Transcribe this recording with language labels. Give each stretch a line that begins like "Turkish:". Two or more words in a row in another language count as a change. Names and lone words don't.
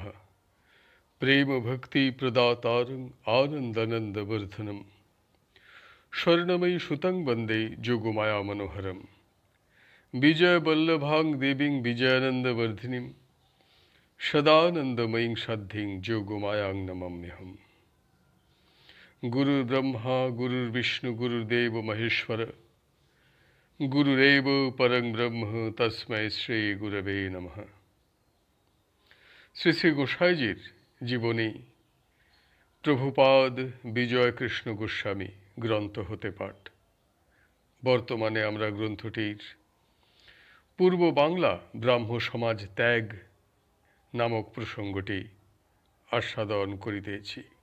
Sanskrit: प्रेम भक्ति प्रदातारं आनंदनंदवर्धनम स्वर्णमयी सुतं वंदे जोगमाया मनोहरम विजय वल्लभां देवीं विजयानंदवर्धिनीं सदानंदमयीं शाद्धिं जोगमायां नमाम्यहम्। गुरुर्ब्रह्मा गुरुर्विष्णु गुरुर्देव महेश्वर गुरुरेव परं ब्रह्म तस्मै श्री गुरवे नमः।
Bangla: শ্রী শ্রী গোসাইজির জীবনী প্রভুপাদ বিজয় কৃষ্ণ গোস্বামী গ্রন্থ হতে পাঠ। বর্তমানে আমরা গ্রন্থটির পূর্ব বাংলা ব্রাহ্ম সমাজ ত্যাগ নামক প্রসঙ্গটি আস্বাদন করিতেছি।